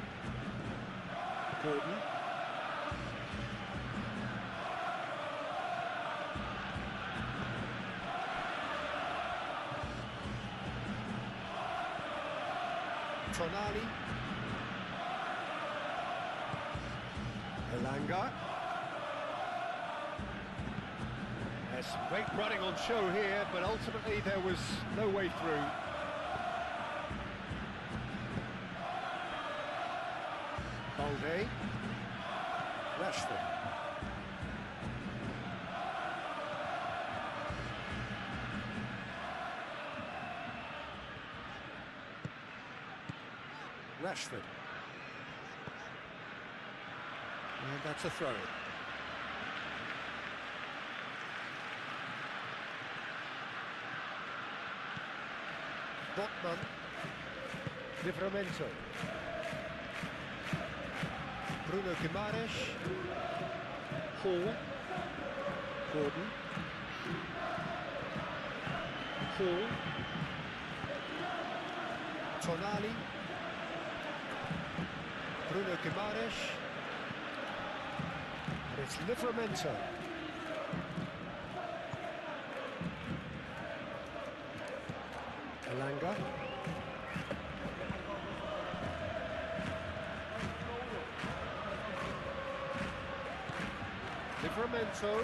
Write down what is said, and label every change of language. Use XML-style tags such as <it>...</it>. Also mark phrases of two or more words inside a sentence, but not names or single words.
<en>Gordon. Tonali. Elanga. There's great running on show here, but ultimately there was no way through. Balde. Rashford. Rashford. And that's a throw. Botman. Livramento. Bruno Guimaraes. Hall. Gordon. Hall. Tonali. Bruno Guimaraes. And it's Livramento. Elanga. Livramento.</en>